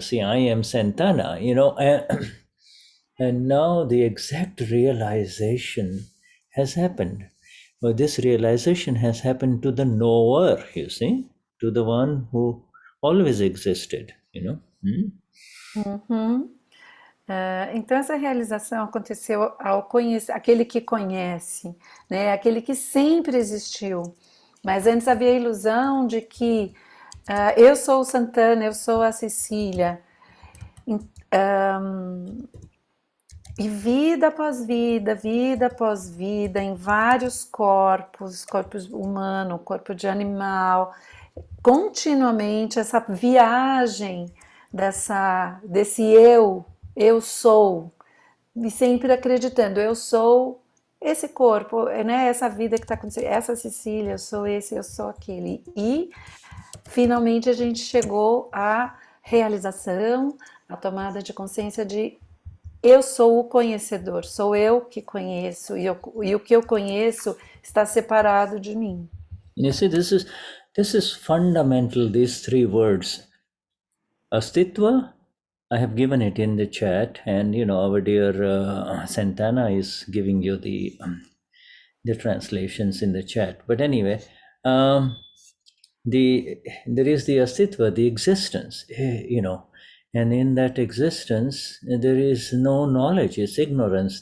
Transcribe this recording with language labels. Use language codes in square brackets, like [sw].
[en] See, I am Santana, and now the exact realization has happened. Well, this realization has happened to the knower, you see, to the one who always existed, [pt] Então essa realização aconteceu ao conhecer, aquele que conhece, né? Aquele que sempre existiu. Mas antes havia a ilusão de que eu sou o Santana, eu sou a Cecília. E vida após vida, em vários corpos humano, corpo de animal, continuamente essa viagem desse eu sou, e sempre acreditando, eu sou esse corpo, né, essa vida que está acontecendo, essa Cecília, eu sou esse, eu sou aquele. E finalmente a gente chegou à realização, à tomada de consciência de eu sou o conhecedor, sou eu que conheço, e o que eu conheço está separado de mim. [en] You see, this is fundamental, these three words. Astitva, I have given it in the chat, and our dear Santana is giving you the translations in the chat. But anyway, there is the astitva, the existence, and in that existence there is no knowledge, it's ignorance.